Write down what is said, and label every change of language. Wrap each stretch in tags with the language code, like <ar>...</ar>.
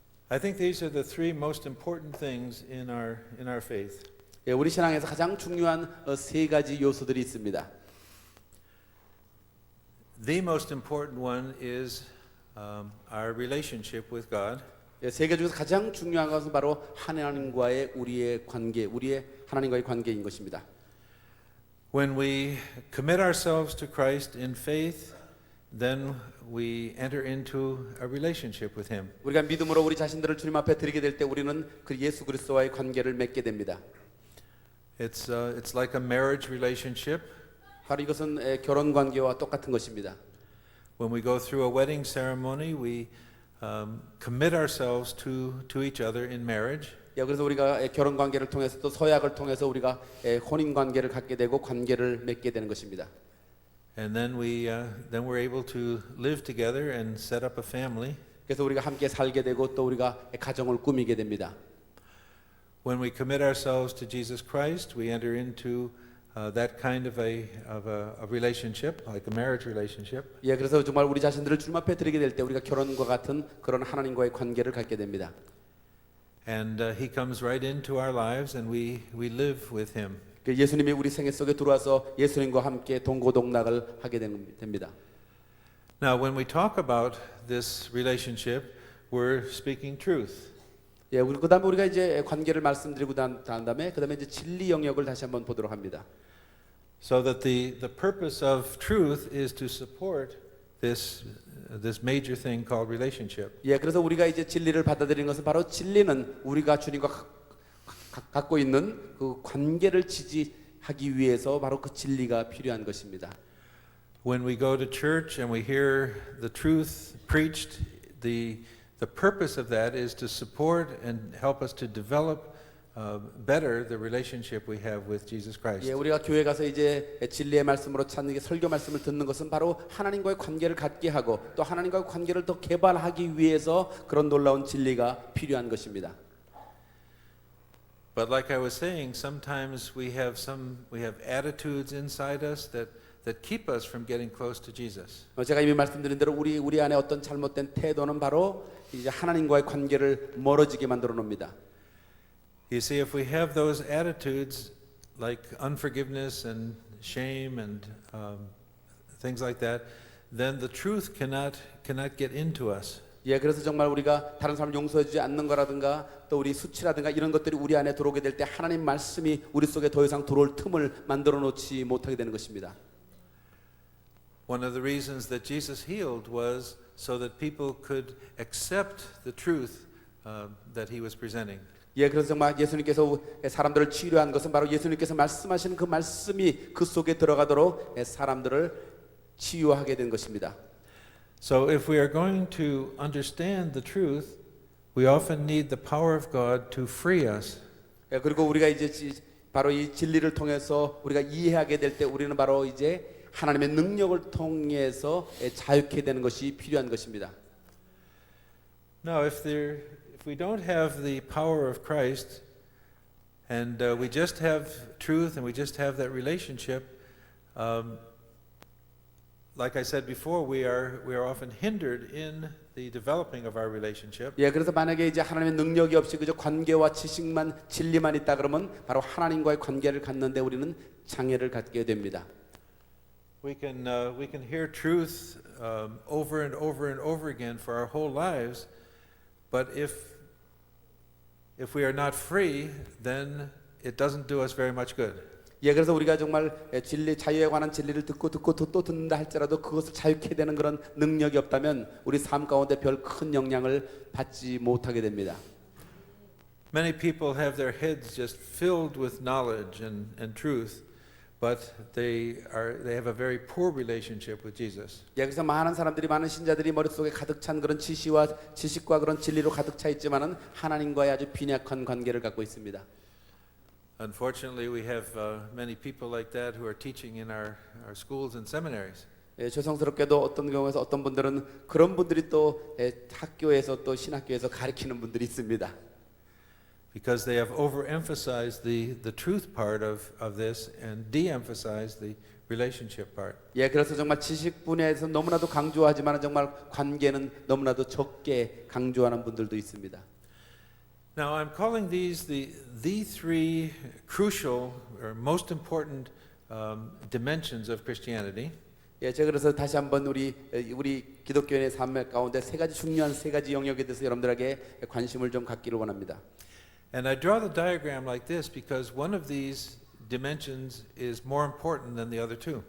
<en>I think these are the three most important things in our faith.</en> <ko>예, 우리 신앙에서 가장 중요한 세 가지 요소들이 있습니다.</ko> <en>The most important one is our relationship with God.</en> <ko>예, 세 개 중에서 가장 중요한 것은 바로 하나님과의 우리의 관계, 우리의 하나님과의 관계인 것입니다.</ko> <en>When we commit ourselves to Christ in faith, then we enter into a relationship with Him.</en> <ko>우리가 믿음으로 우리 자신들을 주님 앞에 드리게 될 때 우리는 그 예수 그리스도와의 관계를 맺게 됩니다.</ko> <en>It's like a marriage relationship.</en> <ko>바로 이것은 결혼 관계와 똑같은 것입니다.</ko> <en>When we go through a wedding ceremony, we commit ourselves to each other in marriage.</en> <ko>예, 그래서 우리가 결혼 관계를 통해서 또 서약을 통해서 우리가 혼인 관계를 갖게 되고 관계를 맺게 되는 것입니다.</ko> <en>And then we're able to live together and set up a family.</en> <ko>그래서 우리가 함께 살게 되고 또 우리가 가정을 꾸미게 됩니다.</ko> <en>When we commit ourselves to Jesus Christ, we enter into that kind of a relationship, like a marriage relationship.</en> <ko>예, 그래서 정말 우리 자신들을 주님 앞에 드리게 될 때 우리가 결혼과 같은 그런 하나님과의 관계를 갖게 됩니다.</ko> <en>And He comes right into our lives, and we live with Him.</en> <ko>예수님이 우리 생애 속에 들어와서 예수님과 함께 동고동락을 하게 됩니다.</ko> <en>Now, when we talk about this relationship, we're speaking truth.</en> <ko>예, 그다음에 우리가 이제 관계를 말씀드리고 난 다음에 그다음에 이제 진리 영역을 다시 한번 보도록 합니다.</ko> <en>So that the purpose of truth is to support this major thing called relationship.</en> <ko>예, 그래서 우리가 이제 진리를 받아들이는 것은 바로 진리는 우리가 주님과 갖고 있는 그 관계를 지지하기 위해서 바로 그 진리가 필요한 것입니다.</ko> <en>When we go to church and we hear the truth preached, the purpose of that is to support and help us to develop better the relationship we have with Jesus Christ.</en> <ko>예, 우리가 교회 가서 이제 진리의 말씀으로 찾는 게 설교 말씀을 듣는 것은 바로 하나님과의 관계를 갖게 하고 또 하나님과의 관계를 더 개발하기 위해서 그런 놀라운 진리가 필요한 것입니다.</ko> <en>But like I was saying, sometimes we have attitudes inside us that keep us from getting close to Jesus.</en> <ko>제가 이미 말씀드린 대로 우리 안에 어떤 잘못된 태도는 바로 이제 하나님과의 관계를 멀어지게 만들어 놓습니다.</ko> <en>You see, if we have those attitudes like unforgiveness and shame and things like that, then the truth cannot get into us.</en> <ko>예, 그래서 정말 우리가 다른 사람 용서해주지 않는 거라든가 또 우리 수치라든가 이런 것들이 우리 안에 들어오게 될 때 하나님 말씀이 우리 속에 더 이상 들어올 틈을 만들어 놓지 못하게 되는 것입니다.</ko> <en>One of the reasons that Jesus healed was so that people could accept the truth that He was presenting.</en> <ko>예, 그래서 정말 예수님께서 사람들을 치료한 것은 바로 예수님께서 말씀하시는 그 말씀이 그 속에 들어가도록 사람들을 치유하게 된 것입니다.</ko> <en>So if we are going to understand the truth, we often need the power of God to free us.</en> <ko>예, 그리고 우리가 이제 바로 이 진리를 통해서 우리가 이해하게 될 때 우리는 바로 이제 하나님의 능력을 통해서 자유케 되는 것이 필요한 것입니다.</ko> <en>Now, if we don't have the power of Christ, and we just have truth, and we just have that relationship, like I said before, we are often hindered in the developing of our relationship.</en> <ko>예, 그래서 만약에 이제 하나님의 능력이 없이 그저 관계와 지식만 진리만 있다 그러면 바로 하나님과의 관계를 갖는데 우리는 장애를 갖게 됩니다.</ko> <en>We can hear truth over and over and over again for our whole lives, but if we are not free, then it doesn't do us very much good.</en> <ko>예, 그래서 우리가 정말 진리, 자유에 관한 진리를 듣고 또 듣는다 할지라도 그것을 자유케 되는 그런 능력이 없다면 우리 삶 가운데 별 큰 영향을 받지 못하게 됩니다.</ko> <en>Many people have their heads just filled with knowledge and truth, but they have a very poor relationship with Jesus.</en> <ko>예, 그래서 많은 사람들이, 많은 신자들이 머릿속에 가득 찬 그런 지식과 그런 진리로 가득 차 있지만은 하나님과의 아주 빈약한 관계를 갖고 있습니다.</ko> <en>Unfortunately, we have many people like that who are teaching in our schools and seminaries.</en> <ko>예, 죄송스럽게도 어떤 경우에서 어떤 분들은 그런 분들이 또 학교에서 또 신학교에서 가르치는 분들이 있습니다.</ko> <en>Because they have overemphasized the truth part of this and de-emphasized the relationship part.</en> <ko>예, 그래서 정말 지식 분야에서 너무나도 강조하지만 정말 관계는 너무나도 적게 강조하는 분들도 있습니다.</ko> <en>Now, I'm calling these the three crucial or most important dimensions of Christianity.</en> <ko>예, 제가 그래서 다시 한번 우리 기독교인의 삶 가운데 중요한 세 가지 영역에 대해서 여러분들에게 관심을 좀 갖기를 원합니다.</ko> <en>And I draw the diagram like this because one of these dimensions is more important than the other two.</en>